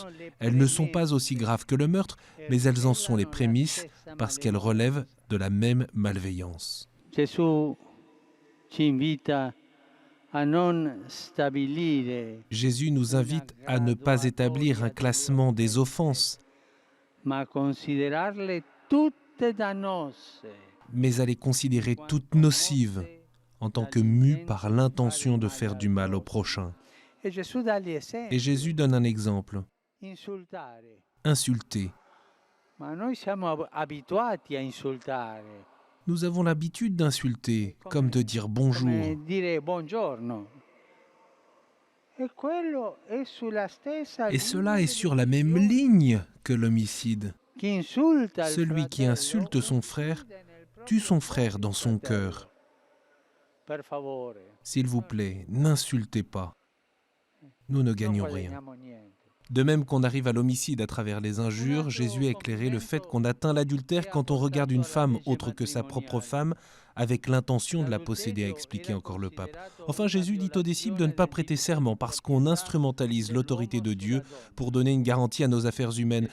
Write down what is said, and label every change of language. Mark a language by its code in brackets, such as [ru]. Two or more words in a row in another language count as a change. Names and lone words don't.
[fr] Elles ne sont pas aussi graves que le meurtre, mais elles en sont les prémices parce qu'elles relèvent de la même malveillance. Jésus nous invite à ne pas établir un classement des offenses, [it] ma considerarle tutte tutte dannose. [fr] mais à les considérer toutes nocives en tant que mues par l'intention de faire du mal au prochain. [it] E Gesù dà gli esempi. [fr] Et Jésus donne un exemple. [it] Insultare. [fr] Insulter. [it] Ma noi siamo abituati a insultare. [fr] Nous avons l'habitude d'insulter, comme de dire bonjour. [it] Come dire buongiorno. E quello è sulla stessa [fr] Et cela est [it] linea [fr] sur la même ligne que l'homicide. [it] Chi insulta il [fr] Celui qui [it] fratello [fr] insulte son frère tue son frère dans son cœur. [it] Per favore. [fr] S'il vous plaît, n'insultez pas. Nous ne gagnons [it] Non [fr] rien. [it] guadagniamo niente. [fr] De même qu'on arrive à l'homicide à travers les injures, Jésus a éclairé le fait qu'on atteint l'adultère quand on regarde une femme autre que sa propre femme avec l'intention de la posséder, a expliqué encore le pape. Enfin, Jésus dit aux disciples de ne pas prêter serment parce qu'on instrumentalise l'autorité de Dieu pour donner une garantie à nos affaires humaines.